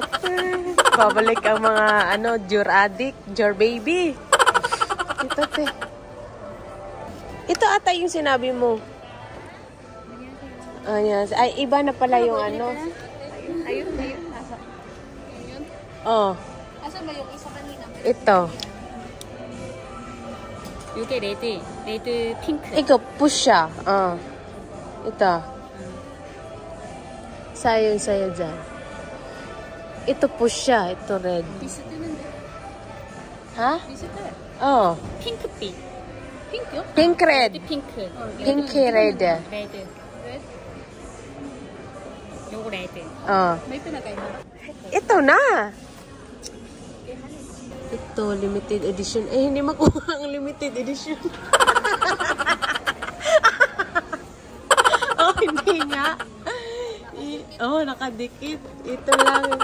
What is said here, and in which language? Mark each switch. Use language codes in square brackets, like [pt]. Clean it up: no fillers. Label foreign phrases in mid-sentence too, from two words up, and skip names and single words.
[tl] Babalik ang mga, Jur addict, Jur baby. Ito, te. Ito ata yung sinabi mo. Ayan. Ay, iba na pala yung ano. Ayun. Nasa. Oh. Asan ba yung isa kanina? Ito. [ko] 이게 레드 핑크. [tl] Ito, push siya. Ito. Sayo dyan. Ito push siya. Ito red. [ko] 비슷했는데. [tl] Ha? [ko] 비슷해. [tl] Oh. [ko] 핑크빛. 핑크요? [en] Pink red. [ko] 핑크. [en] Pink red. [ko] 레드. [en] Red? [ko] 요거 레드. [tl] Oh. May pinagkaiba. Ito na. Ito, [en] limited edition. [tl] Eh, hindi makuha ang [en] limited edition. [tl] Oh, hindi nga. Oh, nakadikit. Ito lang.